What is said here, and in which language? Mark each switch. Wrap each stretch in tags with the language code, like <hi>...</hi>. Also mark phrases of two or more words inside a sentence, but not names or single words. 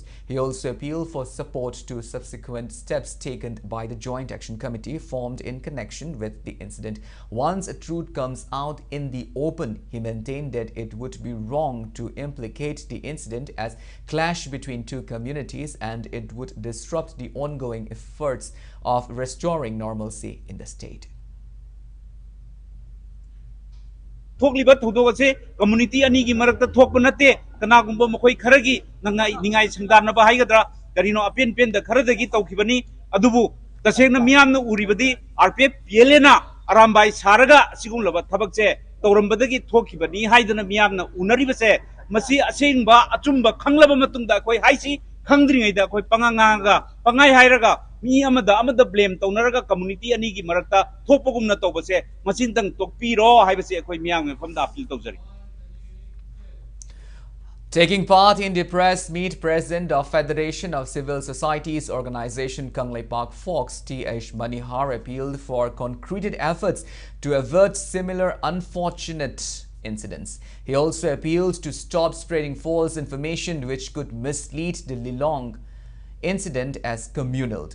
<en>He also appealed for support to subsequent steps taken by the Joint Action Committee formed in connection with the incident. Once a truth comes out in the open, he maintained that it would be wrong to implicate the incident as clash between two communities and it would disrupt the ongoing efforts of restoring normalcy in the state.</en> <mni>থোকলিবা থোদোগসে কম্যুনিটী অনি কি মরক্তা থোকপ নতে কনাগুম্বা মখোয় খরগী নংগা নিংগায় সন্দানবা হাইগদ্রা করিনো অপেন পেন দ খরদগী তৌখিবনী অদুবু তসেংনা মিয়ামনা উরিবদি আরপীএফ পীএলএনা অরামবাই সারগা সিগুন্লবা থবকসে তৌরম্বদগী থোখিবনী হাইদনা মিয়ামনা উনরিবসে মসি অসেংবা অচুম্বা খংলবা মতুংদা কোই হাইসি খংদ্রিঙৈদা কোই পঙাঙাগা পঙায় হাইরগা মী অমদা ব্লেম তৌনরগা কম্যুনিটী অনি কি মরক্তা থোপগুমনা তৌবসে মসিনতং তোকপীরো হাইবসে অখোয় মিয়াম ফমদা অপীল তৌজরী.</mni> <en>Taking part in the press meet, President of Federation of Civil Societies Organization Kanglei Park Fox, T.H. Manihar, appealed for concreted efforts to avert similar unfortunate incidents. He also appealed to stop spreading false information which could mislead the Lilong incident as communal.</en>